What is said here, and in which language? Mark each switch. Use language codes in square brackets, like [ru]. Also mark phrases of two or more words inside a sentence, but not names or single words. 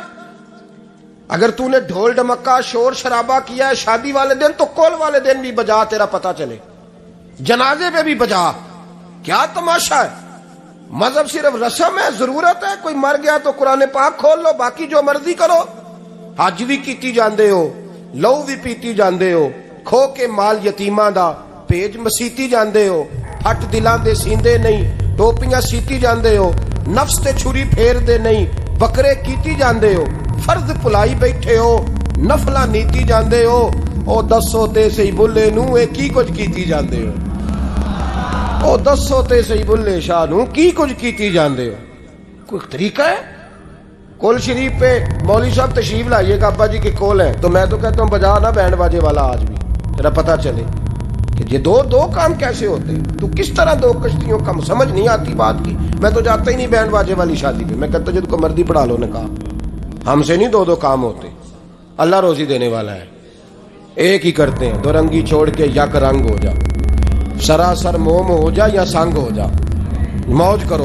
[ur] اگر تو نے ڈھول ڈمکا شور شرابہ کیا ہے شادی والے دن تو کول والے دن بھی بجا، تیرا پتہ چلے، جنازے پہ بھی بجا۔ کیا تماشا ہے؟ مذہب صرف رسم ہے، ضرورت ہے، کوئی مر گیا تو قرآن پاک کھول لو، باقی جو مرضی کرو۔ [pa] حج بھی کیتی جاندے ہو، لو بھی پیتی جاندے ہو، کھو کے مال یتیماں دا پیج مسیتی جاندے ہو، ہٹ دلاں دے سیندے نہیں، ٹوپیاں سیتی جاندے ہو، نفس تے چھری پھیر دے نہیں، بکرے کیتی جاندے ہو، فرض پلائی بیٹھے ہو، نفلاں نیتی جاندے ہو، او دسو تے سی بلے نو اے کی کچھ کیتی جاندے ہو، او دسو تے سی بلے شاہ نو کی کچھ کیتی جاندے ہو۔ [ur] کوئی طریقہ ہے؟ کول شریف پہ مولوی صاحب تشریف لائیے گا، ابا جی کے کول ہیں تو میں تو کہتا ہوں بجا نا بینڈ باجے والا آج بھی، تیرا پتہ چلے کہ یہ دو کام کیسے ہوتے ہیں، تو کس طرح دو کشتیوں کا سمجھ نہیں آتی بات کی۔ میں تو جاتا ہی نہیں بینڈ باجے والی شادی پہ، میں کہتا جد کو مردی پڑھا لو نے کہا، ہم سے نہیں دو کام ہوتے، اللہ روزی دینے والا ہے، ایک ہی کرتے ہیں، دو رنگی چھوڑ کے یک رنگ ہو جا، سراسر موم ہو جا یا سنگ ہو جا، موج کرو۔